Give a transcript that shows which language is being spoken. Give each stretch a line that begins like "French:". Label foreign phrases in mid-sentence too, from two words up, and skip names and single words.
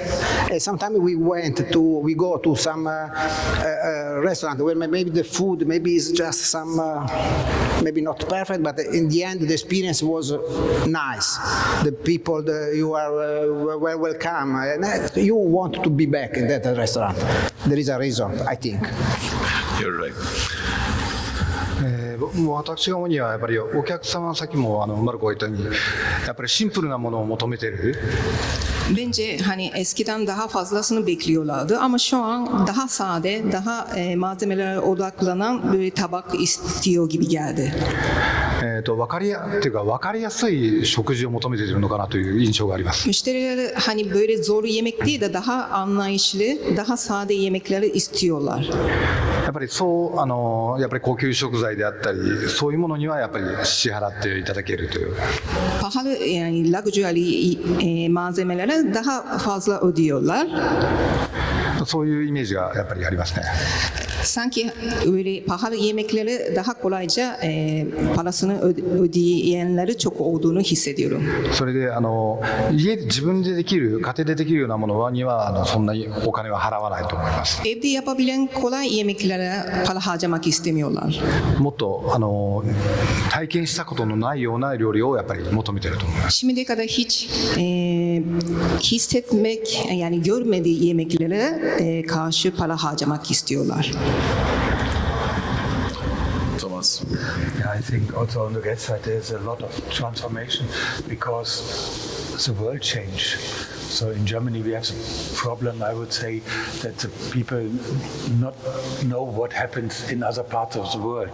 English: Sometimes we go to some restaurant where maybe the food maybe is just some maybe not perfect, but in the end the experience was nice. The people, you are well welcome, and you want to be back in that restaurant. There is a reason, I think. You're right.
Japanese: 私が思うにはやっぱりお客様さっきもマルコが言ったようにやっぱりシンプルなものを求めてる.
Turkish: Bence hani eskiden daha fazlasını bekliyorlardı ama şu an daha sade, daha malzemelere odaklanan bir tabak istiyor gibi geldi.
Japanese: 分かりやすい食事を求めているのかなという印象があります。
Turkish: Müşteriler hani böyle zor yemek değil de daha anlayışlı, daha sade yemekleri istiyorlar.
Japanese: やっぱりそうやっぱり高級食材であったりそういうものにはやっぱり支払っていただけるという。
Turkish: Pahalı yani luxury malzemelere daha fazla ödüyorlar.
Japanese: そういうイメージがやっぱりありますね。
Turkish: Sanki öyle pahalı yemeklere daha kolayca parasını ödeyenleri çok olduğunu hissediyorum.
Japanese: それで家で自分でできる家庭でできるようなものにはそんなにお金は払わないと思います。
Turkish: Evde yapabilen kolay yemeklere para harcamak istemiyorlar.
Japanese: もっと体験したことのないような料理をやっぱり求めていると思います。
Turkish: Şimdiye kadar hiç hissetmek yani görmediği yemeklere karşı para harcamak istiyorlar.
English: Thomas. Yeah, I think also on the guest side there's a lot of transformation because the world changed. So in Germany we have a problem, I would say, that the people not know what happens in other parts of the world.